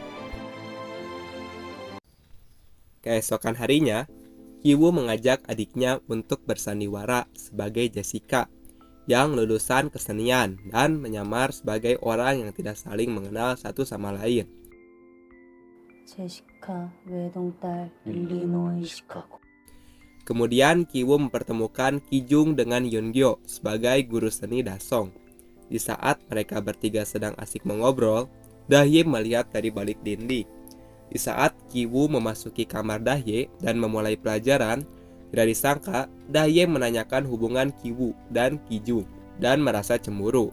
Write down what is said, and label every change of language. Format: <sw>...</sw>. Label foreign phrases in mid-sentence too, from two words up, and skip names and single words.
<id>Keesokan harinya, Kiwoo mengajak adiknya untuk bersandiwara sebagai Jessica yang lulusan kesenian dan menyamar sebagai orang yang tidak saling mengenal satu sama lain. Jessica,</id> <ko>외동딸 일리노이 시카고.</ko> <id>Kemudian Kiwoo mempertemukan Kijung dengan Yeongjo sebagai guru seni Dasong. Di saat mereka bertiga sedang asik mengobrol, Dahye melihat dari balik dinding. Di saat Kiwoo memasuki kamar Dahye dan memulai pelajaran, tidak disangka Dahye menanyakan hubungan Kiwoo dan Kijung dan merasa cemburu.</id>